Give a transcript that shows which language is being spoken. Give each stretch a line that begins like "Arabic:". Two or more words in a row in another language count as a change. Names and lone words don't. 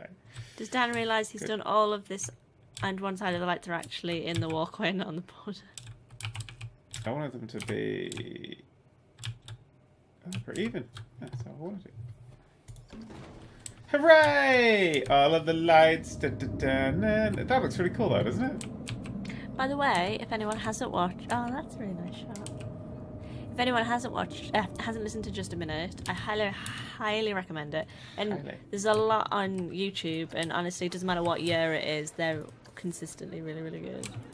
English: Does Dan realise he's done all of this and one side of the lights are actually in the walkway, not on the border? I wanted them to be... pretty even. That's how I wanted it. Hooray! Oh, I love the lights. Da, da, da, na, na. That looks really cool though, doesn't it? By the way, if anyone hasn't watched... Oh, that's a really nice shot. If anyone hasn't listened to Just a Minute, I highly recommend it. And there's a lot on YouTube, and honestly, it doesn't matter what year it is, they're consistently really, really good.